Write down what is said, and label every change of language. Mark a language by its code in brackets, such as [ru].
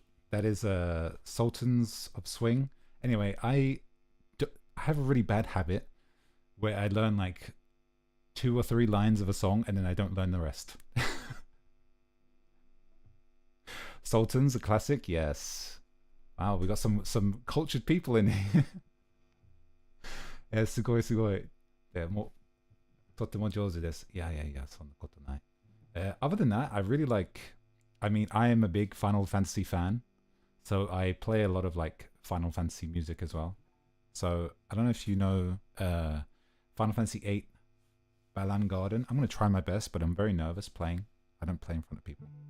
[en] That is Sultans of Swing. Anyway, I have a really bad habit where I learn like 2 or 3 lines of a song and then I don't learn the rest. Sultans, a classic, yes. Wow, we got some cultured people in here. [ja] すごいすごい。もうとっても上手です。いやいやいや、そんなことない。 [en] Other than that, I really like. I mean, I am a big Final Fantasy fan. So I play a lot of like Final Fantasy music as well. So I don't know if you know Final Fantasy VIII Balan Garden. I'm going to try my best, but I'm very nervous playing. I don't play in front of people.